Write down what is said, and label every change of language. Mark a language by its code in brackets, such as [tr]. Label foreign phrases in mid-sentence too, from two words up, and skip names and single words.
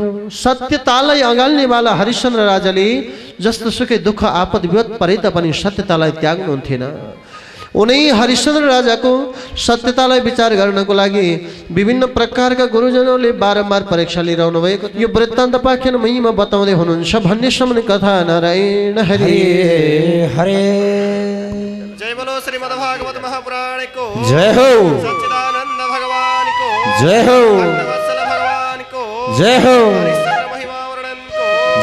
[ne] सत्यतालाई अँगाल्नेवाला हरिश्चन्द्र राजाले जस्तो सुकै दुःख आपद विपद परे तापनि सत्यतालाई त्याग्नुहुन्थेन। उनै हरिश्चन्द्र राजाको सत्यतालाई विचार गर्नको लागि विभिन्न प्रकारका गुरुजनहरूले बारम्बार परीक्षा लिइरहनु भएको यो वृत्तान्त पाख्यान महिमा बताउँदै हुनुहुन्छ। भन्नेसम्म कथा नारायण हरि हरे। [hi] जय बोलो श्रीमद् भागवत महापुराण को जय हो। सच्चिदानंद भगवान को जय हो। भक्तवत्सल भगवान को जय हो। हरिश्चंद्र महिमा वर्णन को